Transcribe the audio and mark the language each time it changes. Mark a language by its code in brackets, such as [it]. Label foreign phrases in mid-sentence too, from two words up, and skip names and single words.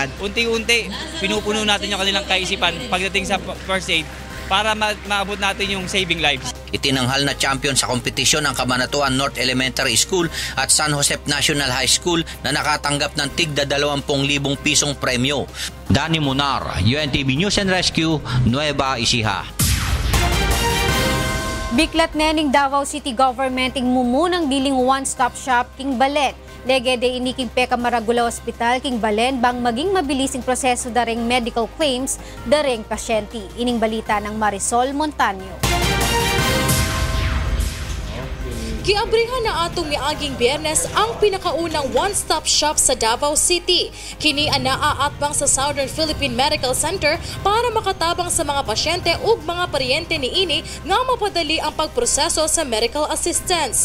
[tl] Unti-unti, pinupuno natin yung kanilang kaisipan pagdating sa [en] first aid [tl] para maabot natin yung [en] saving lives. [tl] Itinanghal na champion sa kompetisyon ang Cabanatuan North Elementary School at San Jose National High School na nakatanggap ng tigda 20,000 pisong premyo. Danny Monar, UNTV News and Rescue, Nueva Ecija. [pam] Biklat nening Davao City Government ing mumunang diling [en] one-stop shop [pam] king Balen. Legede ini king Peka Maragula Hospital king Balen bang maging mabilising proseso daring [en] medical claims [pam] daring pasyente. Ining balita ng Marisol Montaño. [ceb] Giabrihan na atong miaging Biyernes ang pinakaunang [en] one-stop shop [ceb] sa Davao City. Kini anaaatbang sa Southern Philippine Medical Center para makatabang sa mga pasyente ug mga paryente niini nga mapadali ang pagproseso sa [en] medical assistance.